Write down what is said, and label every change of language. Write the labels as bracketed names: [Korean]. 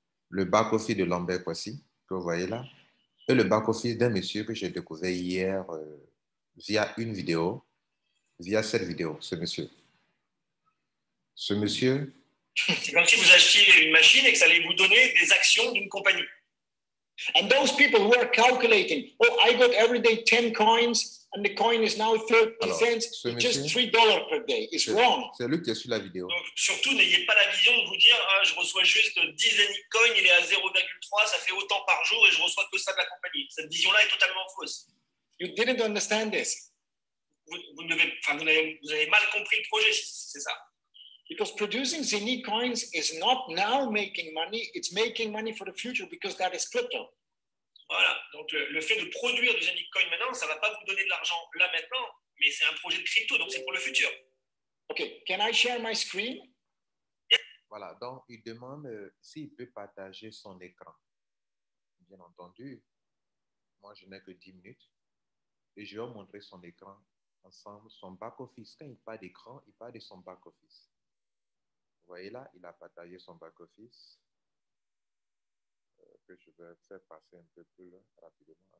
[French] Le back-office de Lambert Kwasi, que vous voyez là, et le back-office d'un monsieur que j'ai découvert hier via une vidéo, via cette vidéo, ce monsieur. Ce monsieur... C'est comme si vous achetiez une machine et que ça allait vous donner des actions d'une compagnie. [English] And those people who are calculating, oh, I got every day 10 coins and the coin is now 30 cents, it's just $3 per day. It's wrong. [French] C'est lui qui est sur la vidéo. Donc, surtout, n'ayez pas la vision de vous dire, ah, je reçois juste 10 Zenic coins, il est à 0,3, ça fait autant par jour et je reçois que ça de la compagnie. Cette vision-là est totalement fausse. [English] You didn't understand this. [French] Vous avez mal compris le projet, c'est ça. [English] Because producing Zenic coins is not now making money, it's making money for the future because that is crypto. [French] Voilà, donc le fait de produire du Zenic coin maintenant, ça ne va pas vous donner de l'argent là maintenant, mais c'est un projet de crypto, donc c'est pour le futur. [English] Okay, can I share my screen? Yeah. [French] Voilà, donc il demande s'il peut partager son écran. Bien entendu, moi je n'ai que 10 minutes et je vais vous montrer son écran ensemble, son back-office. Quand il parle d'écran, il parle de son back-office. Vous voyez là, il a partagé son back-office que je vais faire passer un peu plus rapidement.